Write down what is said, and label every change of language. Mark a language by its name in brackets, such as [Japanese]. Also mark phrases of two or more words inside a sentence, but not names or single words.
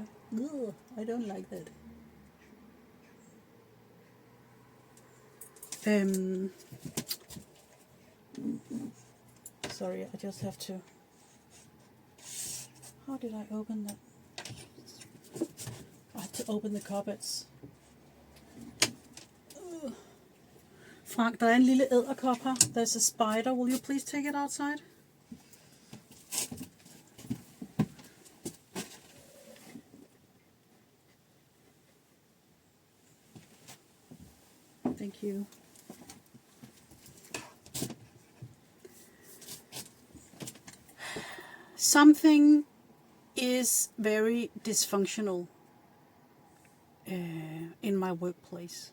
[English] Ugh, I don't like that. Sorry, I just have to. How did I open that? I had to open the cupboards. [Danish] Frank, der er en lille edderkop her. [English] There's a spider. Will you please take it outside? Thank you. Something is very dysfunctional in my workplace.